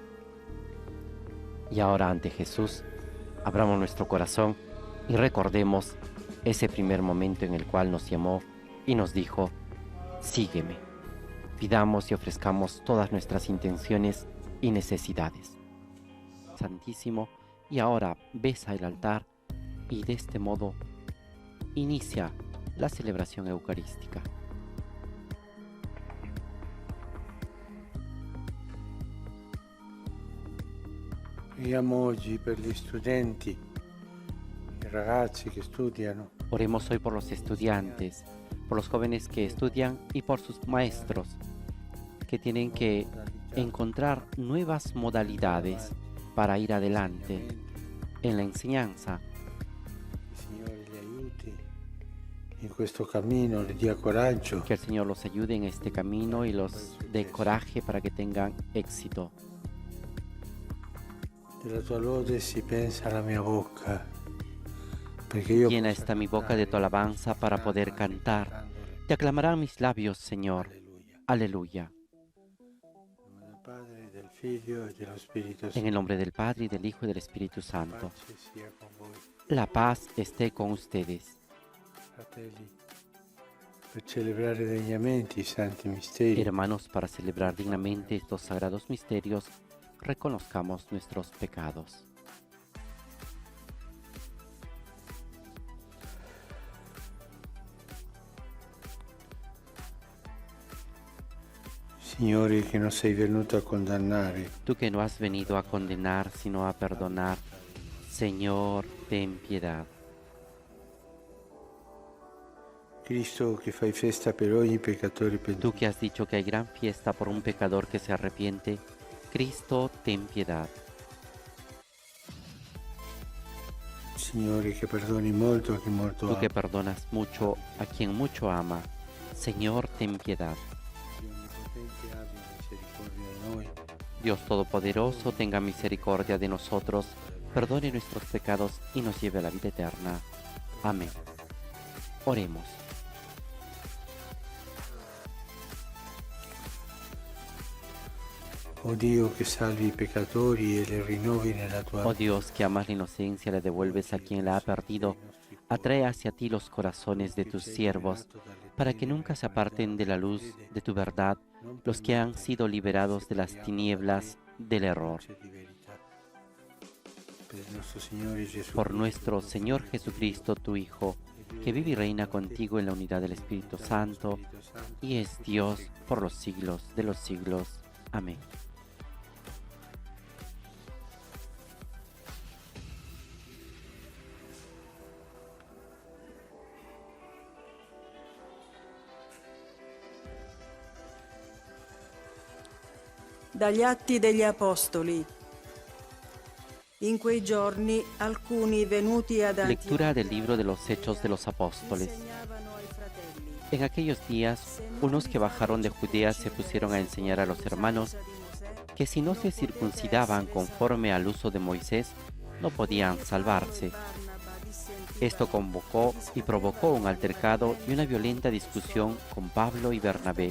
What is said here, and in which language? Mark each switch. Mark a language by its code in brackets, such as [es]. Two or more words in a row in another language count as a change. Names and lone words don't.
[es] Y ahora ante Jesús, abramos nuestro corazón y recordemos ese primer momento en el cual nos llamó y nos dijo, sígueme. Pidamos y ofrezcamos todas nuestras intenciones y necesidades. Santísimo, y ahora besa el altar y de este modo inicia la celebración eucarística. [it] Preghiamo oggi per gli studenti, i ragazzi che studiano. [es] Oremos hoy por los estudiantes, por los jóvenes que estudian y por sus maestros, que tienen que encontrar nuevas modalidades para ir adelante en la enseñanza. [it] Il Signore li aiuti in questo cammino, li dia coraggio. [es] Que el Señor los ayude en este camino y los dé coraje para que tengan éxito. [it] Della tua lode si pensa alla mia bocca, perché io [es] Llena esta mi boca de tu alabanza para poder cantar. Te aclamarán mis labios, Señor. Aleluya. [it] Del Padre, del Figlio e dello Spirito [es] En [it] Santo. [es] el nombre del Padre, y del Hijo y del Espíritu Santo. [it] Pace sia con voi, [es] La paz esté con ustedes. [it] fratelli, per celebrare degnamente i santi misteri. [es] Hermanos, para celebrar dignamente estos sagrados misterios, reconozcamos nuestros pecados. [it] Signore, che non sei venuto a condannare, [es] Tú que no has venido a condenar, sino a perdonar, Señor, ten piedad. [it] Cristo che fai festa per ogni peccatore [es] Tú [it] pentito. [es] que has dicho que hay gran fiesta por un pecador que se arrepiente, Cristo, ten piedad. [it] Signore, che perdoni molto a chi molto [es] Tú [it] ama. [es] que perdonas mucho a quien mucho ama, Señor, ten piedad. [it] Dio Onnipotente abbia misericordia di noi, [es] Dios Todopoderoso, tenga misericordia de nosotros, perdone nuestros pecados y nos lleve a la vida eterna. Amén. Oremos. [it] O Dio che salvi i peccatori e li rinnovi nella tua [es] Oh Dios, que amas la inocencia, la devuelves a quien la ha perdido, atrae hacia ti los corazones de tus siervos, para que nunca se aparten de la luz de tu verdad los que han sido liberados de las tinieblas del error. [it] di verità. Per il nostro Signore Gesù [es] Por nuestro Señor Jesucristo, tu Hijo, que vive y reina contigo en la unidad del Espíritu Santo, y es Dios por los siglos de los siglos. Amén. [it] Dagli Atti degli Apostoli. In quei giorni alcuni venuti ad [es] Lectura del libro de los Hechos de los Apóstoles. [it] insegnavano ai fratelli. [es] En aquellos días, unos que bajaron de Judea se pusieron a enseñar a los hermanos que si no se circuncidaban conforme al uso de Moisés, no podían salvarse. Esto convocó y provocó un altercado y una violenta discusión con Pablo y Bernabé.